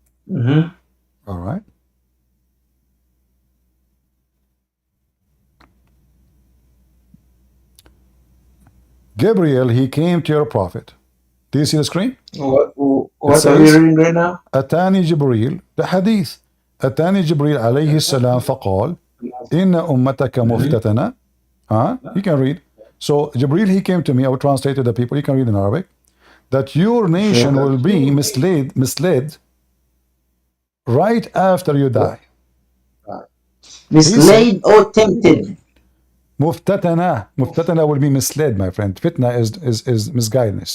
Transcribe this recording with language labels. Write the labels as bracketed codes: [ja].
[en] Mm-hmm. All right. Gabriel, he came to your prophet. Do you see the screen? What are says- we reading right now? [ar] أتاني جبريل [en] the hadith [ar] أتاني جبريل عليه السلام فقال إن أمتك مفتتنة. [en] You can read. So Jibril, he came to me. I will translate to the people. You can read in Arabic. That your nation will be misled right after you die. Misled or tempted? Muftatana will be misled, my friend. Fitna is misguidance.